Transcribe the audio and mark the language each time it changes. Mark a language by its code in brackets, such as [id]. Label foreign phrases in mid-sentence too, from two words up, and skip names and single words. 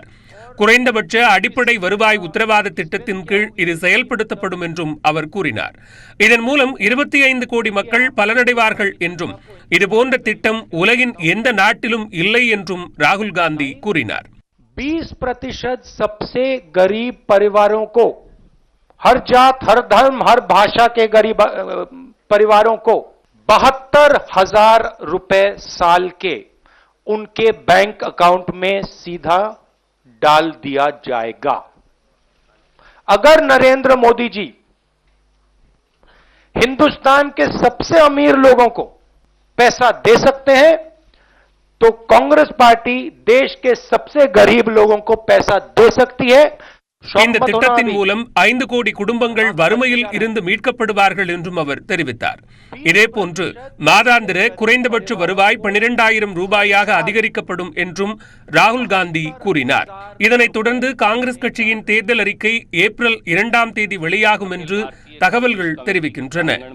[ta] குறைந்தபட்ச அடிப்படை வருவாய் உத்தரவாத திட்டத்தின் கீழ் இது செயல்படுத்தப்படும் என்றும் அவர் கூறினார். இதன் மூலம் 25 கோடி மக்கள் பலனடைவார்கள் என்றும் இதுபோன்ற திட்டம் உலகின் எந்த நாட்டிலும் இல்லை என்றும் ராகுல் காந்தி கூறினார். [hi] 20% सबसे गरीब परिवारों को, हर जात, हर धर्म, हर भाषा के गरीब परिवारों को 72,000 रुपए साल के उनके [en] bank account [hi] में सीधा डाल दिया जाएगा. अगर नरेंद्र मोदी जी हिंदुस्तान के सबसे अमीर लोगों को पैसा दे सकते हैं तो कांग्रेस पार्टी देश के सबसे गरीब लोगों को पैसा दे सकती है. [ta] இந்த திட்டத்தின் மூலம் 5 கோடி குடும்பங்கள் வறுமையில் இருந்து மீட்கப்படுவார்கள் என்றும் அவர் தெரிவித்தார். இதேபோன்று மாதாந்திர குறைந்தபட்ச வருவாய் 12,000 ரூபாயாக அதிகரிக்கப்படும் என்றும் ராகுல் காந்தி கூறினார். இதனைத் தொடர்ந்து காங்கிரஸ் கட்சியின் தேர்தல் அறிக்கை ஏப்ரல் 2ஆம் தேதி வெளியாகும் என்று தகவல்கள் தெரிவிக்கின்றன.